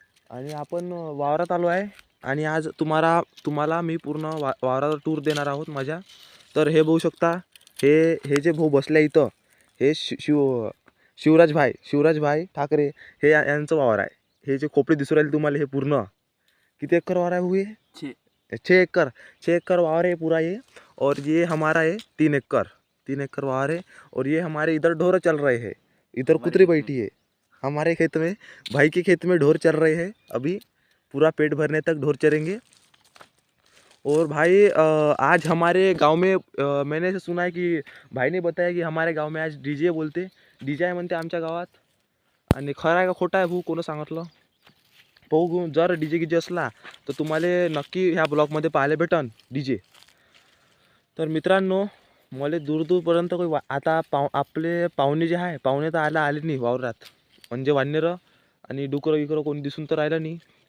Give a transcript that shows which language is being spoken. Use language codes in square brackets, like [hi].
[mr] आणि आपण वावरात आलो आहे आणि आज तुम्हाला मी पूर्ण वावराचा टूर देणार आहोत माझ्या. तर हे बघू शकता, हे जे भाऊ बसले इथं, हे शिवराज भाई ठाकरे, हे यांचं वावर आहे. हे जे खोपडी दिसू राहिले तुम्हाला, हे पूर्ण किती एकर वावर आहे भाऊ? [hi] हे 6 एकड़ वावर है पूरा ये. और ये हमारा है 3 एकड़ वावर है. और ये हमारे इधर ढोर चल रहे हैं, इधर कुतरी बैठी है हमारे खेत में. भाई के खेत में ढोर चल रहे हैं अभी, पूरा पेट भरने तक ढोर चरेंगे. और भाई आज हमारे गांव में मैंने ऐसे सुना है कि भाई ने बताया कि हमारे गांव में आज डीजे बोलते, [mr] डीजे आहे म्हणते आमच्या गावात. आणि खरं आहे का खोटं आहे भाऊ, कोण सांगितलं? पाहू, जर डीजे गिजे असला तर तुम्हाला नक्की ह्या ब्लॉगमध्ये पाहायला भेटन डीजे. तर मित्रांनो, मला दूरपर्यंत काही आता आपले पाहुणे जे आहे, पाहुणे तर आले नाही वावरात, म्हणजे वानरं आणि डुकरं गिकरं कोणी दिसून तर राहिलं नाही.